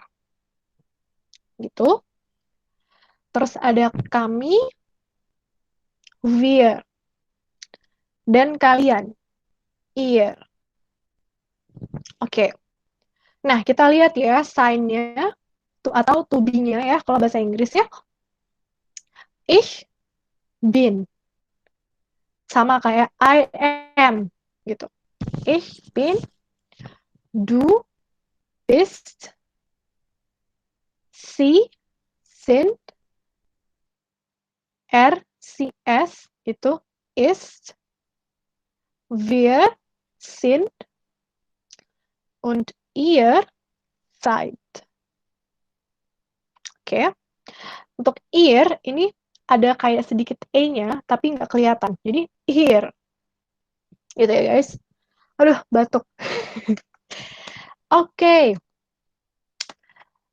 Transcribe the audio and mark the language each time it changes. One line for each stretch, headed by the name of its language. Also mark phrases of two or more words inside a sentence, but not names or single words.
Indonesian: Gitu. Terus ada kami, wir, dan kalian, ihr. Oke. Nah, kita lihat ya sign-nya atau
English: to be-
Indonesian: nya ya kalau bahasa Inggris ya.
German: Ich bin.
Indonesian: Sama kayak
English: I am
Indonesian: gitu.
German: Ich bin, du bist, sie sind, sie es itu ist, wir sind und ihr seid.
Indonesian: Oke. Untuk ihr ini ada kayak sedikit e-nya tapi nggak kelihatan. Jadi here. Gitu ya guys. Aduh, batuk. Oke.